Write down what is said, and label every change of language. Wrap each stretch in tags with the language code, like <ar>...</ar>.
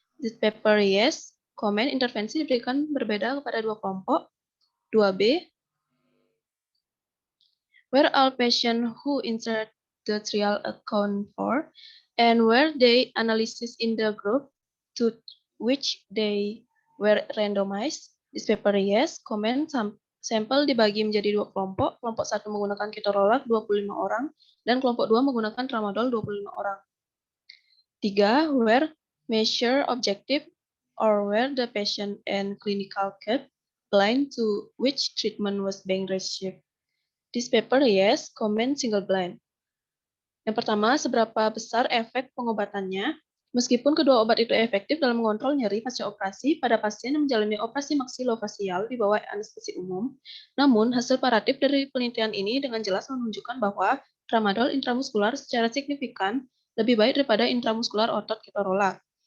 <en>This paper, yes. Comment,</en> <id>intervensi diberikan berbeda kepada 2 kelompok.</id> <en>2B, were all patients who entered the trial account for, and were they analysis in the group to which they were randomized? This paper, yes.</en> <id>Comment, sampel dibagi menjadi 2 kelompok. Kelompok 1 menggunakan keterolak 25 orang, dan kelompok 2 menggunakan tramadol 25 orang.</id> <en>3. Where measure objective or where the patient and clinical care blind to which treatment was being received. This paper, yes. Comment single blind.</en> <id>Yang pertama, seberapa besar efek pengobatannya? Meskipun kedua obat itu efektif dalam mengontrol nyeri pasca operasi pada pasien yang menjalani operasi maksilofacial di bawah anestesi umum, namun hasil paratif dari penelitian ini dengan jelas menunjukkan bahwa tramadol intramuskular secara signifikan lebih baik daripada intramuskular otot ketorolak.</id>